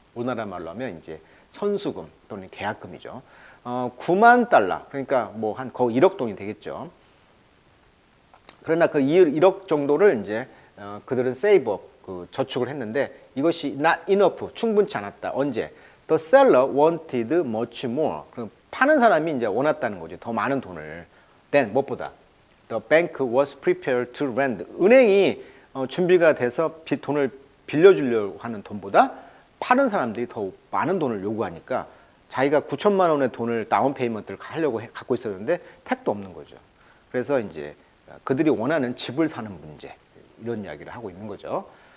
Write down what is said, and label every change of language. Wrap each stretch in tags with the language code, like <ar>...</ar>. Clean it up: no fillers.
<ko>우리나라 말로 하면 이제 선수금 또는 계약금이죠. 9만 달러, 그러니까 뭐 한 거의 1억 돈이 되겠죠. 그러나 그 1억 정도를 이제 그들은 세이브업, 그 저축을 했는데 이것이</ko> <en>not enough,</en> <ko>충분치 않았다. 언제?</ko> <en>The seller wanted much more.</en> <ko>그럼 파는 사람이 이제 원했다는 거죠. 더 많은 돈을. Then 무엇보다?</ko> <en>The bank was prepared to lend.</en> <ko>은행이 준비가 돼서 돈을 빌려주려고 하는 돈보다 파는 사람들이 더 많은 돈을 요구하니까 자기가 9천만 원의 돈을 다운 페이먼트를 하려고 갖고 있었는데 택도 없는 거죠. 그래서 이제 그들이 원하는 집을 사는 문제, 이런 이야기를 하고 있는 거죠.</ko>